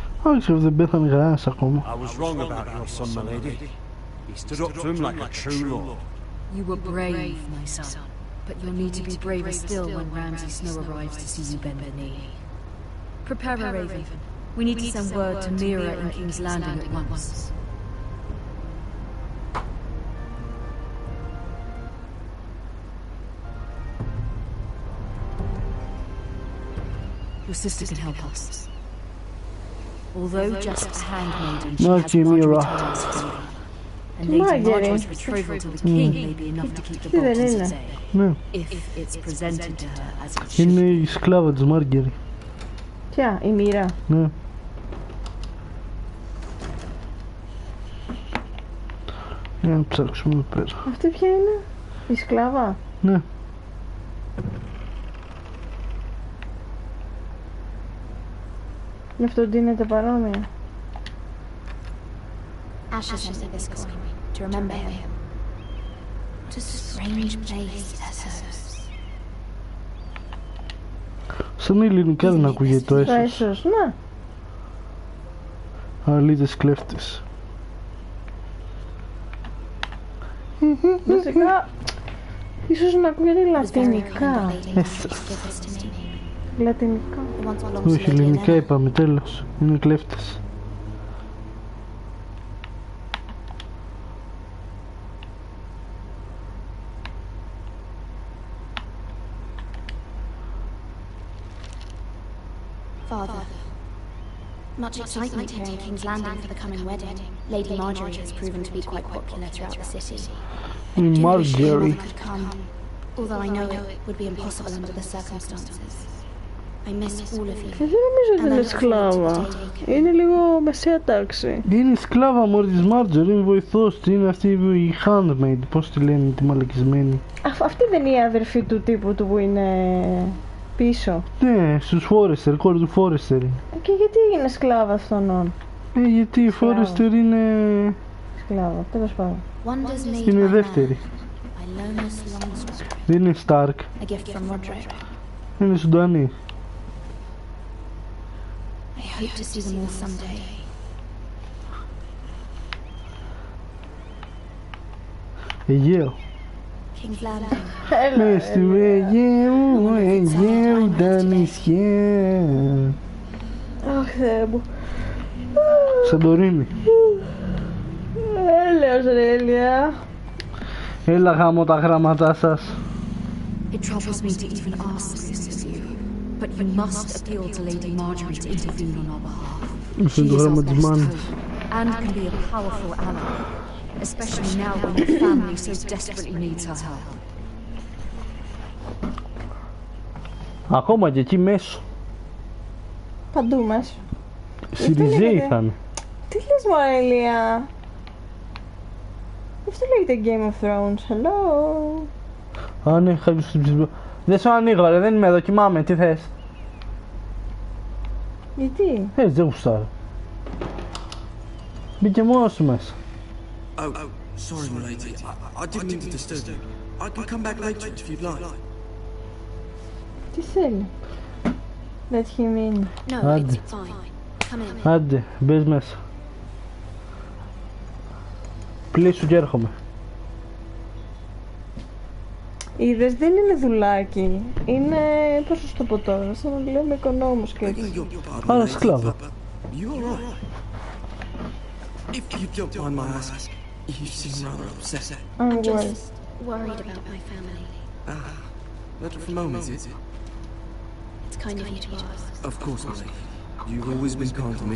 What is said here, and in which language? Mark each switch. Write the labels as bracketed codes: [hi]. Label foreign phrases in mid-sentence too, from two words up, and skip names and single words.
[el] Όχι, δεν πέθανε κανένας ακόμα. [en] I was wrong about your son, my lady. He stood up to him like a true lord. You were brave, my son. But you'll need to be braver still when Ramsay Snow arrives to see you bend the knee. Prepare a raven. We need to send word to Mira in King's Landing at once. Your sister can help us. Although just a handmaiden, she has Marjorie's favor. And Lady Marjorie's betrothal to the king may be enough to keep the Boltons at bay. If it's presented to her as it should. [el] Είναι η σκλάβα της Μάργκερη. Ποια, η Μοίρα? Ναι. Για να ψάξουμε εδώ πέρα. Αυτή ποια είναι? Η σκλάβα? Ναι. Γι' αυτό ντύνεται παρόμοια. [en] Ashes into this coin to remember him. What a strange place, Essos. [el] Σαν ελληνικά δεν ακούγεται το Το έσος. έσος, ναι. Αλήτες κλέφτες. Βασικά, ίσως να ακούγεται λατινικά. Λατινικά. Όχι, ελληνικά είπαμε, τέλος. Είναι κλέφτες. [en] Father, much excitement here in King's Landing for the coming wedding. Lady Marjorie has proven to be quite popular throughout the city. I do wish anyone could come, although I know it would be impossible under the circumstances. I miss all of you. [el] Δεν νομίζω ότι είναι σκλάβα. Είναι λίγο μεσαία τάξη. Είναι σκλάβα μωρή της Μάρτζορι, είναι βοηθός, είναι αυτή η handmaid, πώς τη λένε, τη μαλακισμένη. Αυτή δεν είναι η αδερφή του τύπου του που είναι πίσω? Ναι, στους Φόρεστερ, κόρη του Φόρεστερ. Και γιατί έγινε σκλάβα αυτόν? Γιατί η Φόρεστερ είναι... σκλάβα, τέλος πάντων. Είναι δεύτερη. Δεν είναι Στάρκ. Είναι Σουντανή. [en] I hope to see them all someday. [el] Αιγαίο. King's Landing. Μες του Αιγαίου, Αιγαίου τα νησιά. Αχ, Θεέ μου. Σαντορίνη. Έλεος ρε Έλια. Έλα γάμω τα γράμματά σας. [en] It troubles me to even ask this of you, but you must appeal to Lady Marjorie to intervene on our behalf. She is our best hope and can be a powerful ally, especially now when your family so desperately needs her help. [el] Ακόμα και εκεί μέσω. Παντού μέσω. Σιριζέοι θα είναι. Τι λες μωρέ Έλια? Αυτό λέγεται Game of Thrones, hello. Α, ναι, κάποιος στην ψηφία. Δεν σου ανοίγω ρε, δεν είμαι εδώ, κοιμάμαι, τι θες? Γιατί? Δεν γουστάρω. Μπήκε μόνος σου μέσα. [en] Oh, sorry, my lady. I didn't mean to disturb you. I can come back later if you'd like. [el] Τι θέλει? [en] Let him in. [el] Άντε. Άντε, μπες μέσα. Πλήσου και έρχομαι. Είδες, δεν είναι δουλάκι. Είναι, πώς θα το πω τώρα, σαν να λέμε οικονόμους και έτσι. Άρα σκλάβα. [en] If you don't mind my asking, you seem rather upset. I'm worried. Just worried about my family. Letter from home, is it? It's kind of you to ask. Of course, my lady. You've always been kind to me.